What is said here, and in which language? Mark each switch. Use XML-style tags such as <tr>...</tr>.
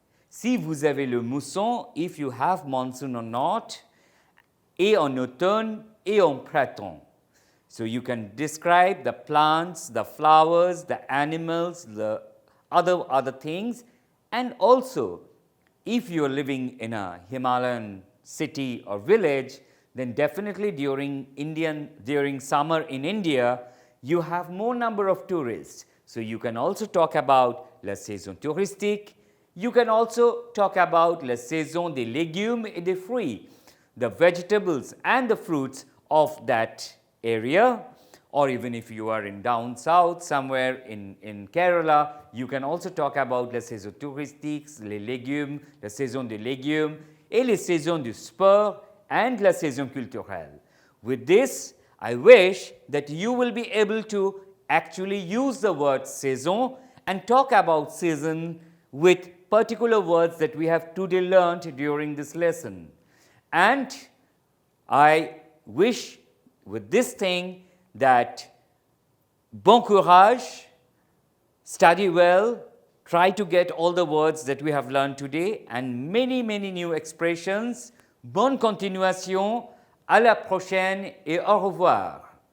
<fr>Si vous avez le mousson,</fr> <en>if you have monsoon or not,</en> <fr>et en automne, et en printemps.</fr> <en>So you can describe the plants, the flowers, the animals, the other things, and also if you are living in a Himalayan city or village, then definitely during summer in India, you have more number of tourists. So you can also talk about</en> <fr>la saison touristique.</fr> <en>You can also talk about</en> <fr>la saison des légumes et des fruits,</fr> <en>the vegetables and the fruits of that area. Or even if you are in down south somewhere in Kerala, you can also talk about</en> <fr>la saison touristique, les légumes, la saison des légumes, et les saisons du sport</fr> <en>and</en> <fr>la saison culturelle.</fr> <en>With this, I wish that you will be able to actually use the word saison and talk about season with particular words that we have today learned during this lesson. And I wish with this thing that</en> <fr>bon courage,</fr> <en>study well, try to get all the words that we have learned today and many new expressions.</en> <fr>Bonne continuation, à la prochaine et au revoir.</fr>